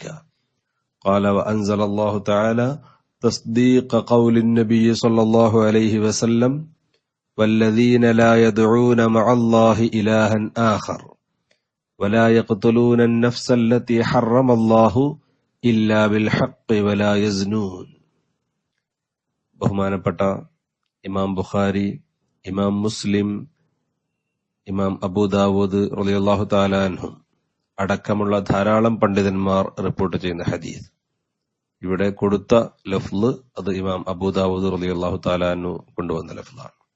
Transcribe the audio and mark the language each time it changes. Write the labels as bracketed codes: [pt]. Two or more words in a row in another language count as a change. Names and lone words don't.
[ar] قال: وأنزل الله تعالى تصديق قول النبي صلى الله عليه وسلم: والذين لا يدعون مع الله إلها آخر ولا يقتلون النفس التي حرم الله إلا بالحق ولا يزنون. [ml] ബഹുമാനപ്പെട്ട ഇമാം ബുഖാരി, ഇമാം മുസ്ലിം, ഇമാം അബൂദാവൂദ് [ar] رضي الله تعالى عنهم [ml] അടക്കമുള്ള ധാരാളം പണ്ഡിതന്മാർ റിപ്പോർട്ട് ചെയ്യുന്ന ഹദീസ്. ഇവിടെ കൊടുത്ത ലഫ്ള് അത് ഇമാം അബൂദാവൂദ് [ar] رضي الله تعالى عنه [ml] കൊണ്ടുവന്ന ലഫ്ളാണ്.